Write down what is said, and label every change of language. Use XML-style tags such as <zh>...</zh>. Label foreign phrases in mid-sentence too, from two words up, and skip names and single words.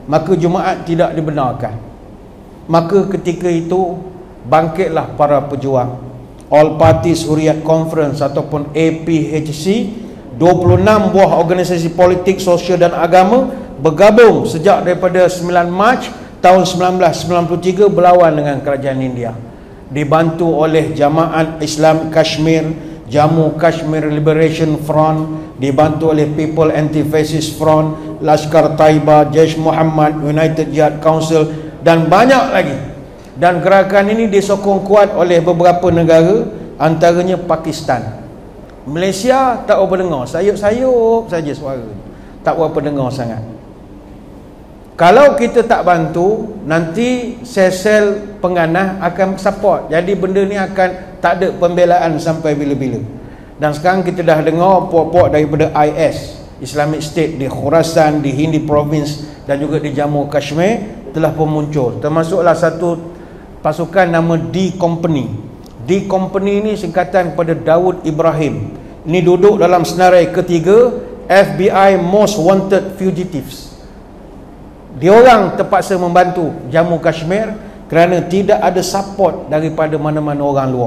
<ms>Maka Jumaat tidak dibenarkan. Maka ketika itu bangkitlah para pejuang All Parties Hurriyat Conference ataupun APHC. 26 buah organisasi politik, sosial dan agama bergabung sejak daripada 9 Mac tahun 1993 berlawan dengan kerajaan India. Dibantu oleh Jamaat Islam Kashmir, Jammu Kashmir Liberation Front, dibantu oleh People Anti-Fascist Front, Lashkar Taiba, Jaish Muhammad, United Jihad Council dan banyak lagi. Dan gerakan ini disokong kuat oleh beberapa negara, antaranya Pakistan. Malaysia tak berapa dengar, sayup-sayup saja suara, tak berapa dengar sangat. Kalau kita tak bantu, nanti sel-sel penganah akan support. Jadi benda ni akan tak ada pembelaan sampai bila-bila. Dan sekarang kita dah dengar puak-puak daripada IS, Islamic State di Khorasan, di Hindi Province dan juga di Jammu Kashmir telah pun muncul. Termasuklah satu pasukan nama D Company. D Company ini singkatan kepada Daud Ibrahim. Ini duduk dalam senarai ketiga FBI</ms> <en>Most Wanted Fugitives.</en> <ms>Diorang terpaksa membantu Jammu Kashmir kerana tidak ada support daripada mana-mana orang luar.</ms>